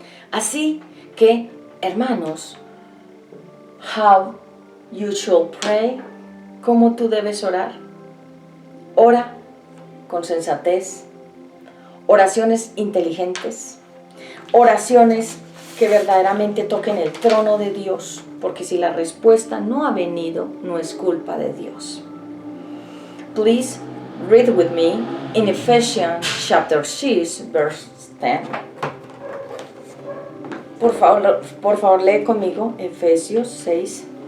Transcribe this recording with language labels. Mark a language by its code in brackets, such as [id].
[es] Así que, hermanos, [en] how you should pray, [es] ¿cómo tú debes orar? Ora con sensatez, oraciones inteligentes, oraciones que verdaderamente toquen el trono de Dios, porque si la respuesta no ha venido, no es culpa de Dios. [en] Please read with me in Ephesians chapter 6, verse 10. [es] Por favor, lee conmigo Efesios 6.